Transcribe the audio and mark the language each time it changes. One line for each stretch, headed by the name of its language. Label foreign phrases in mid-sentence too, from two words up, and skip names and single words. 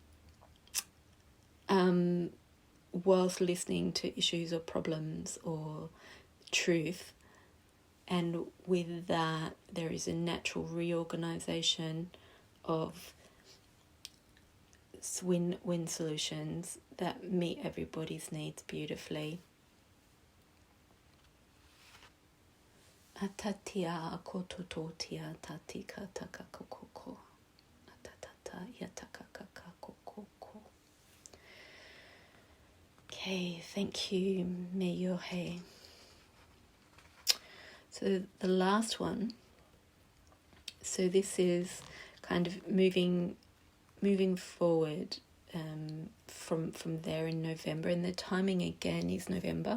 English: whilst listening to issues or problems or truth, and with that, there is a natural reorganization of win-win solutions that meet everybody's needs beautifully. Atatia kotototia tatika takakokoko. Atatata yatakakakakokoko. Okay, thank you, Meyohe. So the last one, so this is kind of moving forward from there in November, and the timing again is November.